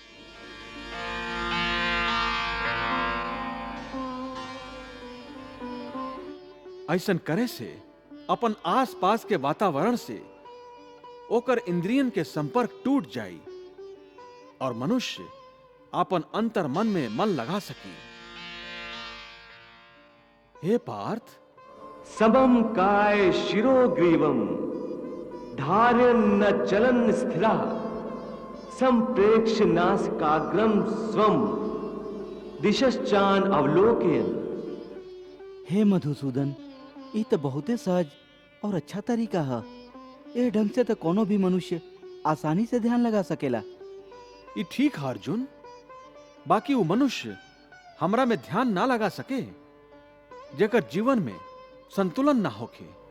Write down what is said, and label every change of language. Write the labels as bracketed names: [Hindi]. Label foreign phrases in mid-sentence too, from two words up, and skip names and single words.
[Bhojpuri] ऐसन करे से अपन आसपास के वातावरण से ओकर इंद्रियन के संपर्क टूट जाई और मनुष्य अपन अंतर मन में मन लगा सकी। हे पार्थ, [Sanskrit] समम काय शिरोग्रीवम धार्यन् न चलन स्थिरा संप्रेक्ष नासिकाग्रम स्वम दिशश्चान अवलोकयन्। [Bhojpuri] हे मधुसूदन, ई तो बहुते सहज और अच्छा तरीका है। ये ढंग से तो कोनो भी मनुष्य आसानी से ध्यान लगा सकेला। ये ठीक है अर्जुन, बाकी वो मनुष्य हमरा में ध्यान ना लगा सके जेकर जीवन में संतुलन ना होके।